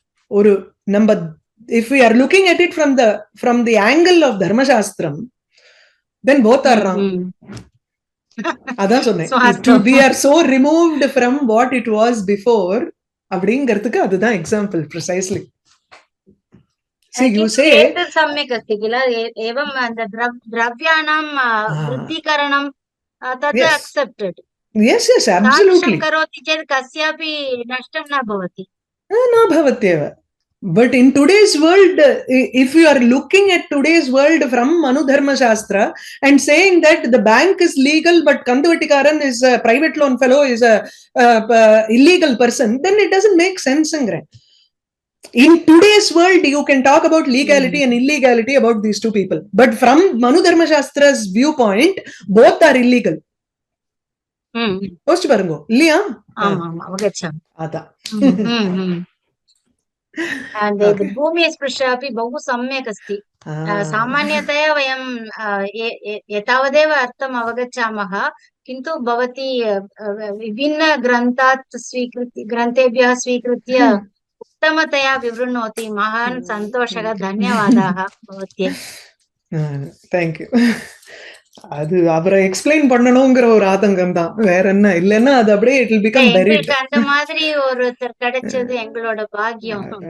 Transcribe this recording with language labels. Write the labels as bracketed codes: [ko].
[ta] Oru [en] number, if we are looking at it from the angle of Dharma Shastram, then both are wrong. [ta] அதான் சொன்னேன், [en] we are so removed from what it was before [ta] அப்படிங்கிறதுக்கு அதுதான் example [en] precisely. See, you say [sa] सम्यक् अस्ति किल एवं द्रव्याणां वृद्धिकरणं तत् accepted. [en] Yes, absolutely. [sa] करोति चेत् कस्यापि नष्टं न भवति. न भवत्येव. [en] But in today's world, if you are looking at today's world from Manu Dharma Shastra and saying that the bank is legal but Kanduvatikaran is a private loan fellow is a illegal person, then it doesn't make sense. In today's world, you can talk about legality and illegality about these two people. But from Manu Dharma Shastra's viewpoint, both are illegal. [ta] யோசிச்சு பாருங்க இல்லையா? [sa] अवगच्छामि। [ta] அதான். [sa] भूमेः स्पृशः अपि बहु सम्यक् अस्ति। सामान्यतया वयं एतावदेव अर्थम् अवगच्छामः, किन्तु भवती विभिन्नग्रन्थात् ग्रन्थेभ्यः स्वीकृत्य उत्तमतया विवृणोति। महान् सन्तोषः, धन्यवादाः भवत्यै। [ta] தேங்க்யூ. அது அவரை எக்ஸ்பிளைன் பண்ணணுங்கிற ஒரு ஆதங்கம் தான், வேற என்ன. இல்லன்னா அது அப்படியே [en] It will become buried. [ta] அந்த மாதிரி ஒருத்தர் கிடைச்சது எங்களோட பாக்கியம்.